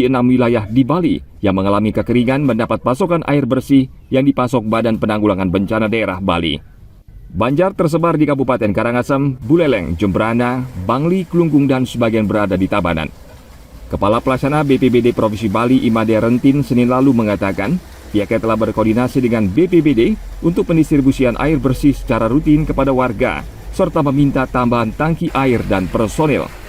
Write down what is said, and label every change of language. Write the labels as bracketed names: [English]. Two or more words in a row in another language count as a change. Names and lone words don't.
[Indonesian] 6 wilayah di Bali yang mengalami kekeringan mendapat pasokan air bersih yang dipasok Badan Penanggulangan Bencana Daerah Bali. Banjar tersebar di Kabupaten Karangasem, Buleleng, Jembrana, Bangli, Klungkung, dan sebagian berada di Tabanan. Kepala Pelaksana BPBD Provinsi Bali Imade Rentin Senin lalu mengatakan pihaknya telah berkoordinasi dengan BPBD untuk pendistribusian air bersih secara rutin kepada warga, serta meminta tambahan tangki air dan personil.